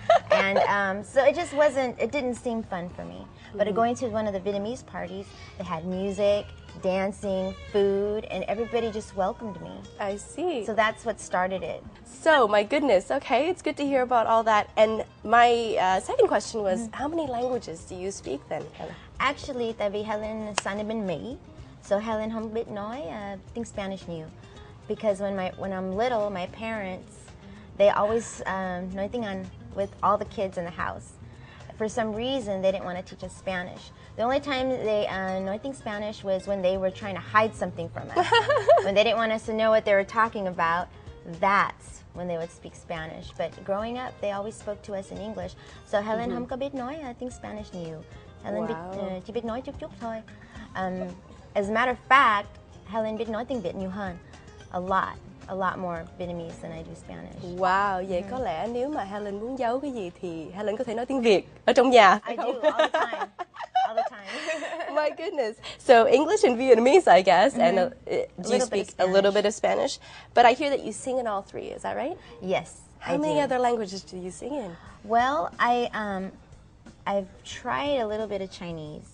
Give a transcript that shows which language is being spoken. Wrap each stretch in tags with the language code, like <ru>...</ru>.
<en>And so it didn't seem fun for me. But going to one of the Vietnamese parties, they had music, dancing, food, and everybody just welcomed me. I see. So that's what started it. So, my goodness, okay, it's good to hear about all that. And my second question was, how many languages do you speak then, Helen? Actually,</en> <vi>tại vì Helen sinh ở bên Mỹ, so Helen không biết nói tiếng Spanish nhiều.</vi> <en>Because when I'm little, my parents, they always</en> <vi>nói tiếng Anh</vi> <en>with all the kids in the house. For some reason, they didn't want to teach us Spanish. The only time they know Spanish was when they were trying to hide something from us. When they didn't want us to know what they were talking about, that's when they would speak Spanish. But growing up, they always spoke to us in English.</en> <vi>So Helen không có biết nói tiếng Spanish nhiều. Helen chỉ biết nói chút chút thôi.</vi> <en>As a matter of fact,</en> <vi>Helen biết nói tiếng Việt nhiều hơn.</vi> <en>A lot more Vietnamese than I do Spanish.</en> <vi>Wow, vậy có lẽ nếu mà Helen muốn giấu cái gì thì Helen có thể nói tiếng Việt ở trong nhà.</vi> <en>I do, all the time. All the time. My goodness. So English and Vietnamese, I guess, and do you speak a little bit of Spanish? But I hear that you sing in all three, is that right? Yes, How many other languages do you sing in? Well, I've tried a little bit of Chinese.</en>